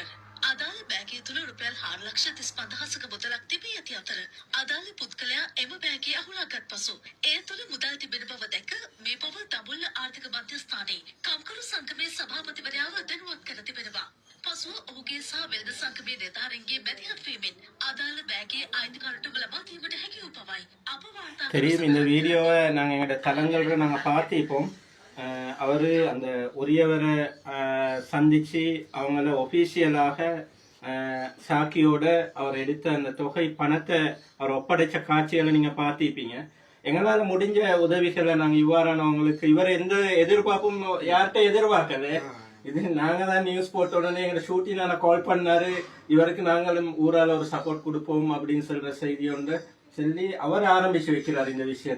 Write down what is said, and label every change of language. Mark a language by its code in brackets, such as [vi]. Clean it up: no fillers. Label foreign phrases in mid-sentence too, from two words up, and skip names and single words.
[si] අදාළ බෑගය තුළ රුපියල් 4,35,000ක මුදලක් තිබී ඇති අතර අදාළ පුද්ගලයා එම බෑගය අහුලාගත් පසු එය තුළ මුදල් තිබෙන බව දැක මේ බව දඹුල්ල ආර්ථික මධ්‍යස්ථානයේ කම්කරු සංගමේ සභාපතිවරයාව දැනුවත් කර තිබෙනවා. පසුව ඔහුගේ සහ වෙළඳ සංගමේ නිලධාරීන්ගේ මැදිහත් වීමෙන් අදාළ බෑගයේ අයිතිකාරටම ලබා දීමට හැකි වූ බවයි අප වාර්තා [ta] தெரியும். இந்த வீடியோவை நாங்கள் எங்களோட தளங்கள்ல நாங்கள் பார்த்திப்போம். அவரு அந்த உரியவரை சந்திச்சு அவங்கள ஒபிஷியலாக சாக்கியோட அவர் எடுத்த அந்த தொகை பணத்தை அவர் ஒப்படைச்ச காட்சிகளை நீங்க பார்த்திருப்பீங்க. எங்களால முடிஞ்ச உதவிகளை நாங்க இவ்வாறானவங்களுக்கு, இவர் எந்த எதிர்பார்ப்பும் யார்கிட்ட எதிர்பார்க்கல, இது நாங்க தான் நியூஸ் போட்ட உடனே எங்களை ஷூட்டிங் நான் கால் பண்ணாரு, இவருக்கு நாங்களும் ஊரால ஒரு சப்போர்ட் கொடுப்போம் அப்படின்னு சொல்ற செய்தி ஒன்று சொல்லி அவர் ஆரம்பிச்சு வைக்கிறார் இந்த விஷயத்த.